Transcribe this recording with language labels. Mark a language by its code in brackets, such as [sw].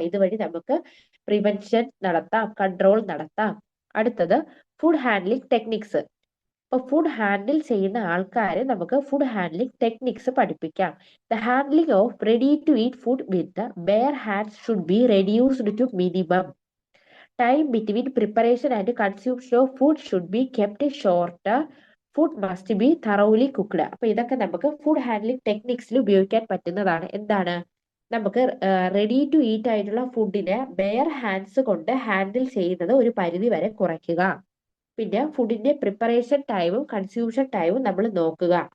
[ml] ഇതുവഴി നമുക്ക് പ്രിവെൻഷൻ നടത്താം, കൺട്രോൾ നടത്താം. അടുത്തത് ഫുഡ് ഹാൻഡ്ലിംഗ് ടെക്നിക്സ്. ഇപ്പൊ ഫുഡ് ഹാൻഡിൽ ചെയ്യുന്ന ആൾക്കാരെ നമുക്ക് ഫുഡ് ഹാൻഡ്ലിംഗ് ടെക്നിക്സ് പഠിപ്പിക്കാം. [en] The handling of ready to eat food with bare hands should be reduced to minimum. Time between preparation and consumption of food should be kept short. Food must be thoroughly cooked. [ml] അപ്പൊ ഇതൊക്കെ നമുക്ക് food handling ടെക്നിക്സിൽ ഉപയോഗിക്കാൻ പറ്റുന്നതാണ്. എന്താണ്? നമുക്ക് ready to eat ആയിട്ടുള്ള ഫുഡിനെ bear hands കൊണ്ട് ഹാൻഡിൽ ചെയ്യുന്നത് ഒരു പരിധി വരെ കുറയ്ക്കുക. പിന്നെ ഫുഡിന്റെ പ്രിപ്പറേഷൻ ടൈമും കൺസ്യൂഷൻ ടൈമും നമ്മൾ നോക്കുക.